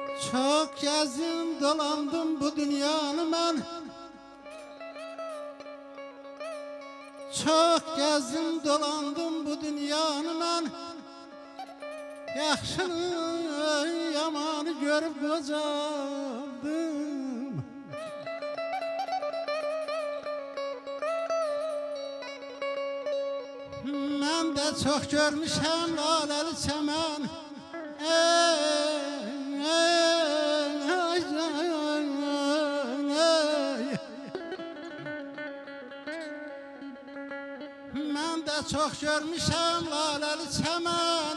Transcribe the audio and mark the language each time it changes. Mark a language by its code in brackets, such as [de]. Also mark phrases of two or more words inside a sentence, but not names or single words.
[tr] Çok gezdim dolandım bu dünyanı ben. Çok gezdim dolandım bu dünyanı ben. [az] Yaxşını yamanı görüp qocaldım. Mən də çox görmüşəm laləli çəmən. Mən də çox görmüşəm laləli çəmən.